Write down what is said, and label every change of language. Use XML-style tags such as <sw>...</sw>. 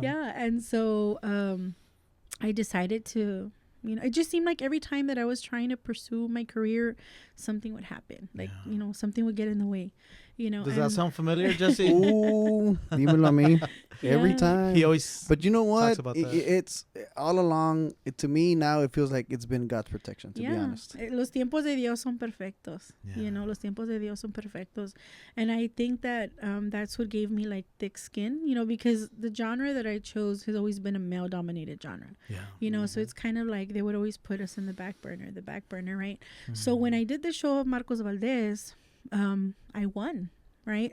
<en>Yeah, and so I decided to, it just seemed like every time that I was trying to pursue my career, something would happen. Something would get in the way. Does that sound familiar, Jesse?</en> <es>Ooh, dímelo a mí.</es> <en>Every time. He always But you know what? talks about that. It's all along, to me now, it feels like it's been God's protection, to be honest.</en> <es>Los tiempos de Dios son perfectos.</es> <en>Yeah.</en> <es>Los tiempos de Dios son perfectos.</es> <en>And I think that that's what gave me thick skin, because the genre that I chose has always been a male-dominated genre. Yeah. So it's kind of like they would always put us in the back burner, right? So when I did the show of Marcos Valdez, I won, right?</en>